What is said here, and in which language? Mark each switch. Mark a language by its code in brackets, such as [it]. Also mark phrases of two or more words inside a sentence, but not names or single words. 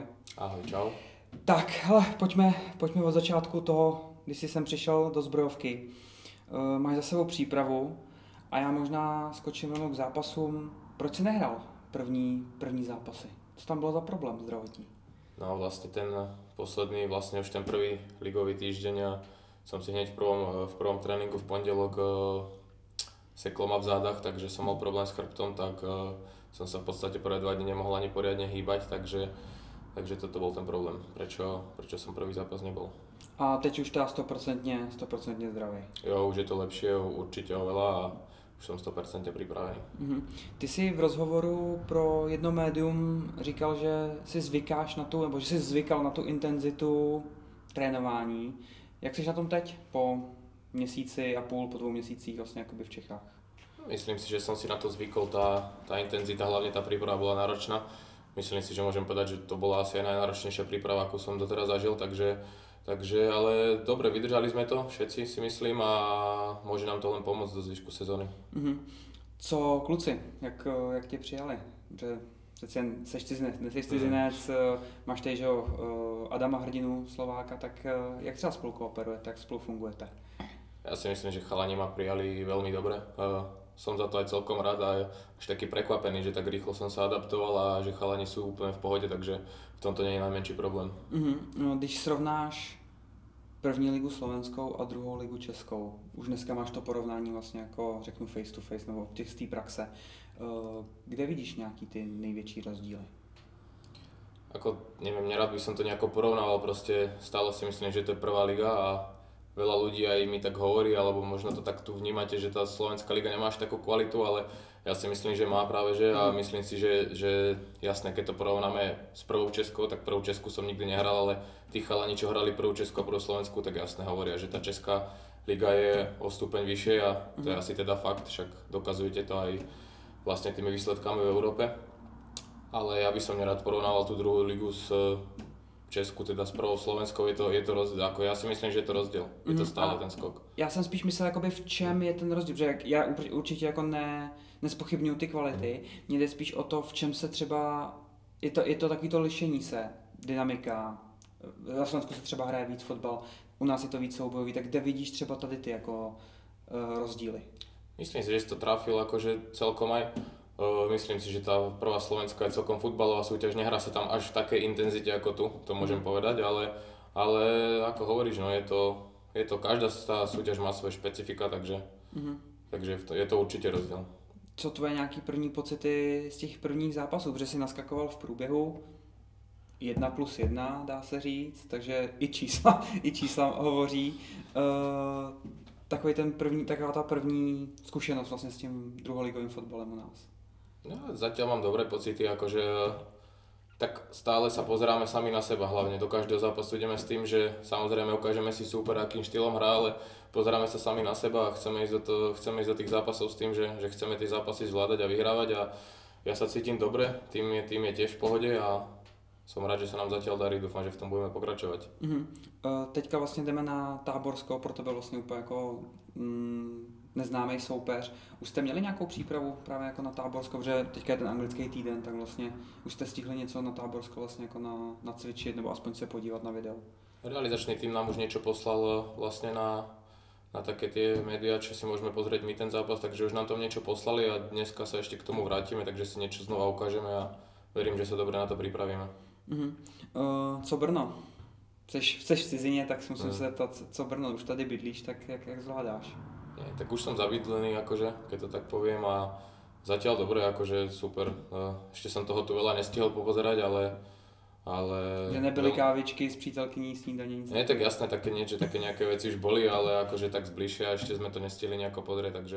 [cs] Ahoj, čau. Tak, hele, pojďme od začátku toho, když jsi sem přišel do zbrojovky. Máš za sebou přípravu a já možná skočím rovnou k zápasům. Proč jsi nehrál první zápasy? Co tam bylo za problém zdravotní? [sk] No vlastne ten posledný, vlastne už ten prvý ligový týždeň a som si hneď v prvom tréningu v pondelok seklo ma v zádach, takže som mal problém s chrbtom, tak som sa v podstate prvé 2 dni nemohol ani poriadne hýbať, takže toto bol ten problém, prečo som prvý zápas nebol. [cs] A teď už teda 100% zdravý. [sk] Jo, už je to lepšie, určite oveľa a už som 100% pripravený. [cs] Ty jsi v rozhovoru pro jedno médium říkal, že si zvykáš na tu, nebo že jsi zvykal na tu intenzitu trénování. Jak jsi na tom teď po měsíci a půl, po 2 měsících vlastně jakoby v Čechách? [sk] Myslím si, že som si na to zvykol, tá intenzita, hlavne tá príprava bola náročná. Myslím si, že môžem povedať, že to bola asi aj najnáročnejšia príprava, akú som doteraz zažil, takže ale dobre, vydržali sme to, všetci si myslím a môže nám to len pomôcť do zvyšku sezóny. [cs] Co kluci, jak tě přijali? Že přece jen seš cizinec, nejsi cizinec, máš tady, že Adama Hrdinu, Slováka, tak jak třeba spolu kooperujete, jak spolu fungujete? [sk] Ja si myslím, že chalani ma prijali veľmi dobre. Som za to aj celkom rád a až taký prekvapený, že tak rýchlo som sa adaptoval a že chalani sú úplne v pohode, takže v tomto nie je najmenší problém. [cs] No, když srovnáš první ligu slovenskou a druhou ligu českou, už dneska máš to porovnání vlastně jako řeknu [en] face to face [cs] nebo z té praxe, kde vidíš nějaký ty největší rozdíly? [sk] Ako, neviem, nerad by som to nejako porovnával, proste stále si myslím, že to je prvá liga a veľa ľudí aj mi tak hovorí, alebo možno to tak tu vnímate, že tá slovenská liga nemá až takú kvalitu, ale ja si myslím, že má práve že a myslím si, že jasné, keď to porovnáme s prvou českou, tak prvú česku som nikdy nehral, ale tí chalani, čo hrali prvú česku a prvú slovensku, tak jasne hovoria, že tá česká liga je o stupeň vyššie a to je asi teda fakt, však dokazujete to aj vlastne tými výsledkami v Európe. Ale ja by som nerad porovnával tú druhú ligu s Česku, teda s prvou Slovenskou, je to rozdiel, ako ja si myslím, že je to rozdiel, je to stále ten skok. [cs] Já jsem spíš myslel, jakoby v čem je ten rozdíl, protože já určitě jako nespochybnuju ty kvality, mně jde spíš o to, v čem se třeba, je to takový to lišení se, dynamika, na Slovensku se třeba hraje víc fotbal, u nás je to víc soubojový, tak kde vidíš třeba tady ty jako rozdíly? [sk] Myslím si, že si to trafil akože celkom aj. Myslím si, že tá prvá Slovenská je celkom futbalová súťaž, nehrá sa tam až v takej intenzite ako tu, to môžem povedať, ale ako hovoríš, no je to každá tá súťaž má svoje špecifika, takže je to určite rozdiel. [cs] Co tvoje nějaký první pocity z těch prvních zápasů, protože jsi naskakoval v průběhu 1+1, dá se říct, takže i čísla hovoří. Taková ta první zkušenost vlastně s tím druholigovým fotbalem u nás. [sk] No, zatiaľ mám dobré pocity, akože tak stále sa pozeráme sami na seba, hlavne do každého zápasu ideme s tým, že samozrejme ukážeme si super, akým štýlom hrá, ale pozeráme sa sami na seba a chceme ísť do tých zápasov s tým, že chceme tie zápasy zvládať a vyhrávať a ja sa cítim dobre, tým je tiež v pohode a som rád, že sa nám zatiaľ darí, dúfam, že v tom budeme pokračovať. [cs] Teďka vlastně jdeme na Táborsko, pro tebe vlastně úplně jako neznámý soupeř. Už jste měli nějakou přípravu právě jako na Táborsko, protože teďka je ten anglický týden, tak vlastně už jste stihli něco na Táborsko vlastně jako nacvičit nebo aspoň se podívat na video? [sk] Realizačný tým nám už niečo poslal vlastne na také tie médiá, čo si môžeme pozrieť my ten zápas, takže už nám tam niečo poslali a dneska sa ešte k tomu vrátime, takže si niečo znova ukážeme a verím, že sa dobre na to pripravíme. [cs] Co Brno? Chceš v cizině, tak musím se zeptat, co Brno, už tady bydlíš, tak jak zvládáš? [sk] Nie, tak už som zabydlený, akože, keď to tak poviem a zatiaľ dobre, akože super. Ešte som toho tu veľa nestihol popozerať, ale... [cs] Že nebyly kávičky s přítelkyní, snídaní? Nic? [sk] Nie, tak jasné, také nejaké veci už boli, ale akože tak zbližšia ešte sme to nestihli nejako pozrieť, takže...